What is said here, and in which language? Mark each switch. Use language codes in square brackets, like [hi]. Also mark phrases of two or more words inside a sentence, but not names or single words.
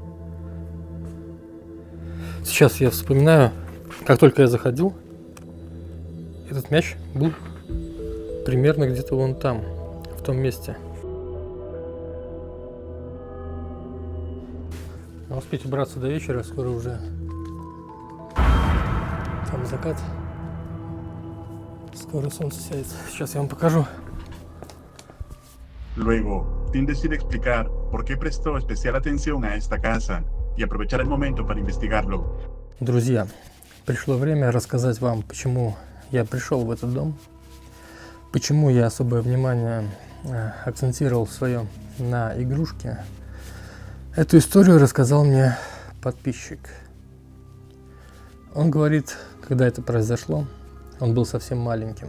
[ru] Сейчас я вспоминаю, как только я заходил, этот мяч был примерно где-то вон там, в том месте. Но успеть убраться до вечера, скоро уже там закат. Скоро солнце сядет. Сейчас я вам покажу. [es] Luego, Tim decide explicar por qué prestó especial atención a esta casa y aprovechar el momento para investigarlo. [ru] Друзья, пришло время рассказать вам, почему я пришел в этот дом, почему я особое внимание акцентировал свое на игрушки. Эту историю рассказал мне подписчик. Он говорит, когда это произошло, он был совсем маленьким.